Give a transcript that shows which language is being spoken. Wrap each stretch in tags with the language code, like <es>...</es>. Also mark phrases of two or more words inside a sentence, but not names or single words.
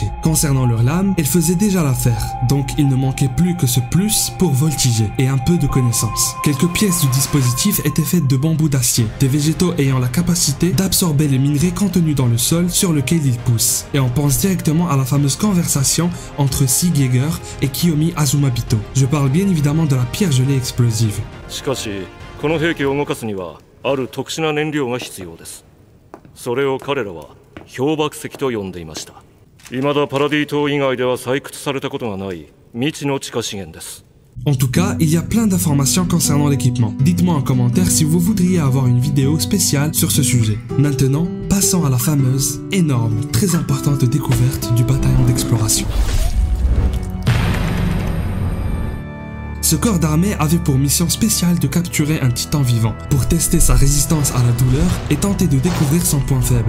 <fr>Concernant leur lame, elle faisait déjà l'affaire, donc il ne manquait plus que ce plus pour voltiger et un peu de connaissance. Quelques pièces du dispositif étaient faites de bambous d'acier, des végétaux ayant la capacité d'absorber les minerais contenus dans le sol sur lequel ils poussent. Et on pense directement à la fameuse conversation entre Sig Yeager et Kiyomi Azumabito. Je parle bien évidemment de la pierre gelée explosive.</fr> <ja>しかし、この兵器を動かすにはある特殊な燃料が必要です。それを彼らは氷瀑石と呼んでいました。未だパラディ島以外では採掘されたことがない未知の地下資源です。</ja> <fr>En tout cas, il y a plein d'informations concernant l'équipement. Dites-moi en commentaire si vous voudriez avoir une vidéo spéciale sur ce sujet. Maintenant, passons à la fameuse, énorme, très importante découverte du bataillon d'exploration. Ce corps d'armée avait pour mission spéciale de capturer un titan vivant, pour tester sa résistance à la douleur et tenter de découvrir son point faible.</fr>